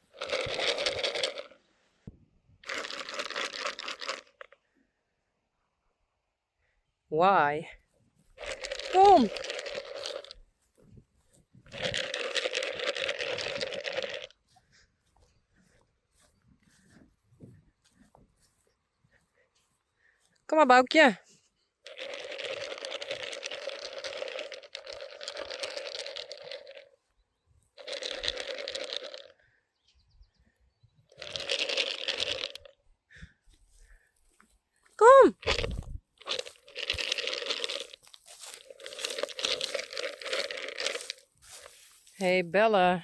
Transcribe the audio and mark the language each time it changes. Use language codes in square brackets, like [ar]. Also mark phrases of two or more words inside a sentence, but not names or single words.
[en] Why? [nl] Kom! Kom maar, Boukje. Kom! [en] Hey Belle.